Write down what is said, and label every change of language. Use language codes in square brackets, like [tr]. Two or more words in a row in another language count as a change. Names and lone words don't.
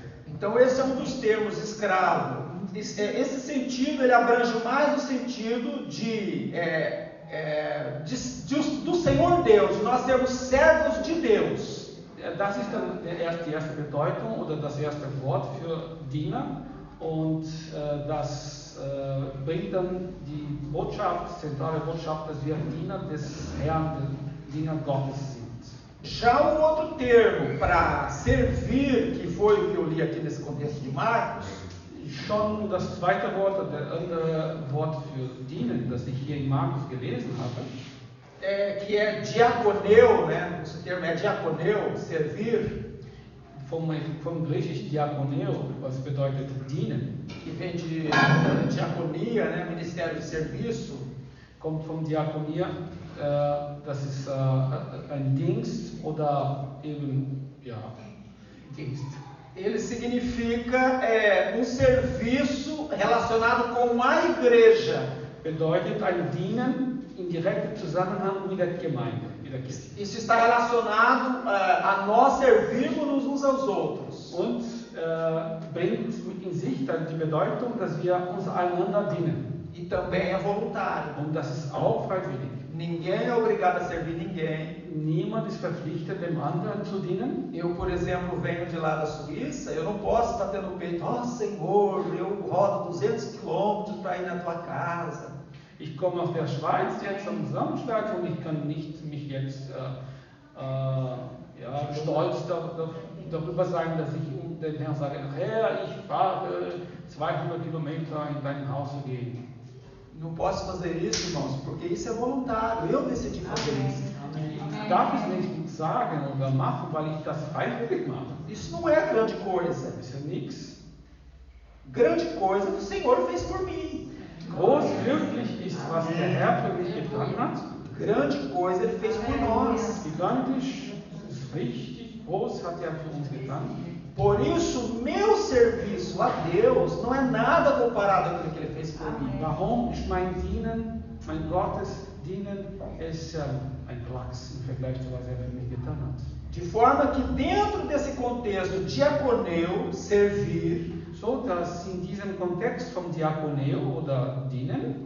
[pt] Então esse é um dos termos, escravo. Esse sentido, ele abrange mais o sentido do Senhor Deus, de nós sermos servos de Deus. [de] Das ist dann die erste Bedeutung oder das erste Wort für Diener und das bringt dann die Botschaft, zentrale Botschaft, dass wir Diener des Herrn, Diener Gottes sind. [pt] Já um outro termo para servir, que foi o que eu li aqui nesse contexto de Marcos, [de] schon das zweite Wort, oder der andere Wort für dienen, das ich hier in Markus gelesen habe, [pt] que é diaconeu, né? Esse termo é diaconeu, servir, [de] vom Griechisch diakoneo, was bedeutet dienen, [pt] que vem de diaconia, né? Ministério de serviço, [de] kommt vom Diakonia, das ist ein Dienst oder eben, ja, Dienst. [pt] Ele significa um serviço relacionado com a igreja. [de] Bedeutet ein Dienen in direktem Zusammenhang mit der Gemeinde, mit der Kirche. [pt] Isso está relacionado a nós servirmos uns aos outros. [de] Und bringt in sich dann die Bedeutung, dass wir uns einander dienen. [pt] E também é voluntário. [de] Und das ist auch freiwillig. [pt] Ninguém é obrigado a servir ninguém. [de] Niemand ist verpflichtet, dem anderen zu dienen. [pt] Eu, por exemplo, venho de lá da Suíça, eu não posso bater no peito, Senhor, eu rodo 200 quilômetros para ir na tua casa. [de] Ich komme aus der Schweiz jetzt am Samstag und ich kann nicht mich jetzt stolz darüber sein, dass ich dem Herrn sage, Herr, ich fahre 200 Kilometer in dein Haus zu gehen. [pt] Não posso fazer isso, irmãos, porque isso é voluntário. Eu decidi fazer isso. [de] Ich darf es nicht sagen oder machen, weil ich das freiwillig mache. [pt] Isso não é grande coisa. [de] Das ist ja nichts. [pt] Grande coisa o Senhor fez por mim. [de] Groß wirklich ist, was der Herr für mich getan hat. [pt] Grande coisa Ele fez por nós. [de] Gigantisch, ist richtig, groß hat er für uns getan. [pt] Por isso, meu serviço a Deus não é nada comparado àquilo que Ele fez por mim. [de] Warum ist mein Dienen, mein Gottesdienen, ist ein Klacks im Vergleich zu was er für mich getan hat. [pt] De forma que dentro desse contexto diaconeu, servir, [de] So dass in diesem Kontext vom Diakoneo oder Dienen